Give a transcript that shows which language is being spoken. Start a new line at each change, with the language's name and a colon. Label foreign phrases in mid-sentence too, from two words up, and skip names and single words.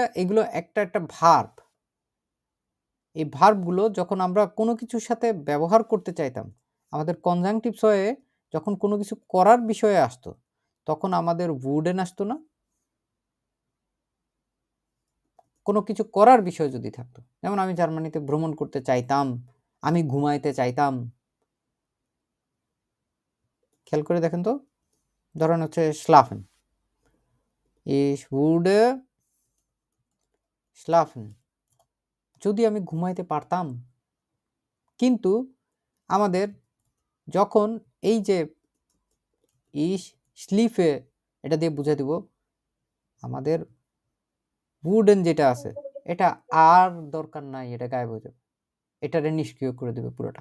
Bangla: এগুলো একটা ভার্ব, এই ভার্বগুলো যখন আমরা কোনো কিছুর সাথে ব্যবহার করতে চাইতাম, আমাদের
German: Konjunktiv zwei
Bangla: যখন কোনো কিছু করার বিষয়ে আসতো, তখন আমাদের উডেন আসতো না। কোনো কিছু করার বিষয় যদি থাকতো, যেমন আমি জার্মানিতে ভ্রমণ করতে চাইতাম, আমি ঘুমাইতে চাইতাম, খেয়াল করে দেখেন তো, ধরেন হচ্ছে
German: schlafen, ich würde schlafen,
Bangla: যদি আমি ঘুমাইতে পারতাম, কিন্তু আমাদের যখন এই যে স্লিফে এটা দিয়ে বুঝাই দিব আমাদের উডেন যেটা আছে এটা আর দরকার নাই, এটা গায়েব হয়ে যাবে, এটারে নিষ্ক্রিয় করে দেবে পুরোটা।